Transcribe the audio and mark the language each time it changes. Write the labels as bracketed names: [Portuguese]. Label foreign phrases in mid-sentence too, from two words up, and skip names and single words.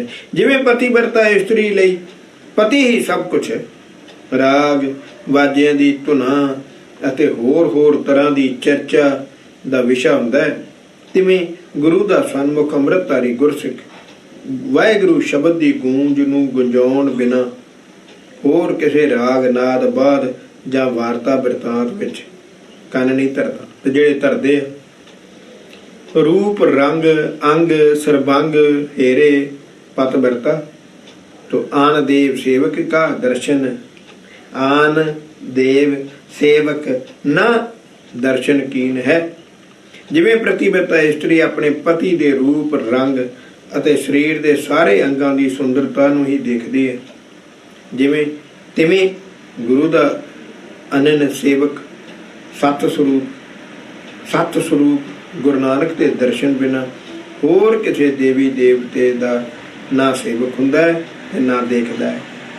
[Punjabi] ਜਿਵੇਂ ਪਤੀ ਵਰਤਾ ਇਸਤਰੀ ਲਈ ਪਤੀ ਹੀ ਸਭ ਕੁਛ ਹੈ, ਰਾਗ ਵਾਜਿਆਂ ਦੀ ਧੁਨਾਂ ਅਤੇ ਹੋਰ ਤਰ੍ਹਾਂ ਦੀ ਚਰਚਾ ਦਾ ਵਿਸ਼ਾ ਹੁੰਦਾ ਹੈ, ਤਿਵੇਂ ਗੁਰੂ ਦਾ ਸਨਮੁਖ ਅੰਮ੍ਰਿਤਧਾਰੀ ਗੁਰਸਿੱਖ ਵਾਹਿਗੁਰੂ ਸ਼ਬਦ ਦੀ ਗੂੰਜ ਨੂੰ ਗੁੰਜਾਉਣ ਬਿਨਾਂ ਹੋਰ ਕਿਸੇ ਰਾਗ ਨਾਦ ਬਾਦ ਜਾਂ ਵਾਰਤਾ ਬਿਰਤਾਂਤ ਵਿੱਚ ਕੰਨ ਨਹੀਂ ਧਰਦਾ। ਤੇ ਜਿਹੜੇ ਧਰਦੇ ਆ ਰੂਪ ਰੰਗ ਅੰਗ ਸਰਬੰਗ ਹੀਰੇ ਪਤ ਵਰਤਾ, ਤੋ ਆਨ ਦੇਵ ਸੇਵਕ ਕਾ ਦਰਸ਼ਨ, ਆਨ ਦੇਵ ਸੇਵਕ ਨ ਦਰਸ਼ਨ ਕੀਨ ਹੈ। ਜਿਵੇਂ ਪ੍ਰਤਿਵ੍ਰਤਾ ਇਸਤ੍ਰੀ ਅਪਨੇ ਪਤੀ ਦੇ ਰੂਪ ਰੰਗ ਅਤੇ ਸਰੀਰ ਦੇ ਸਾਰੇ ਅੰਗਾਂ ਦੀ ਸੁੰਦਰਤਾ ਨੂੰ ਹੀ ਦੇਖਦੀ ਹੈ, ਤਿਵੇਂ ਗੁਰੂ ਦਾ ਅਨੰਨ ਸੇਵਕ ਸਤ ਸਰੂਪ ਗੁਰੂ ਨਾਨਕ ਦੇ ਦਰਸ਼ਨ ਬਿਨਾਂ ਹੋਰ ਕਿਸੇ ਦੇਵੀ ਦੇਵਤੇ ਦਾ ਨਾ ਸੇਵਕ ਹੁੰਦਾ ਹੈ ਤੇ ਨਾ ਦੇਖਦਾ ਹੈ।